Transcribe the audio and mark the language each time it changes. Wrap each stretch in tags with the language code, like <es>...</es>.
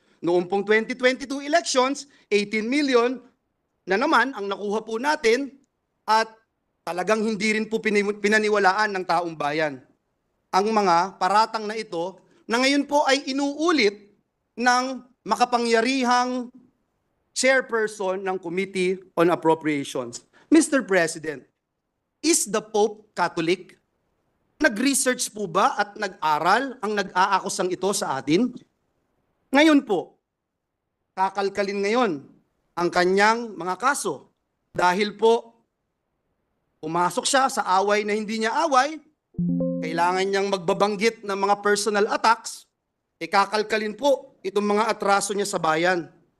<tl>Noong pong 2022 elections, 18 million na naman ang nakuha po natin at talagang hindi rin po pinaniwalaan ng taong bayan ang mga paratang na ito na ngayon po ay inuulit ng makapangyarihang chairperson ng Committee on Appropriations.</tl> <en>Mr. President, is the Pope Catholic?</en> <tl>Nag-research po ba at nag-aral ang nag-aakusang ito sa atin? Ngayon po, kakalkalin ngayon ang kanyang mga kaso dahil po pumasok siya sa away na hindi niya away, kailangan niyang magbabanggit ng mga personal attacks, kakalkalin po itong mga atraso niya sa bayan.</tl>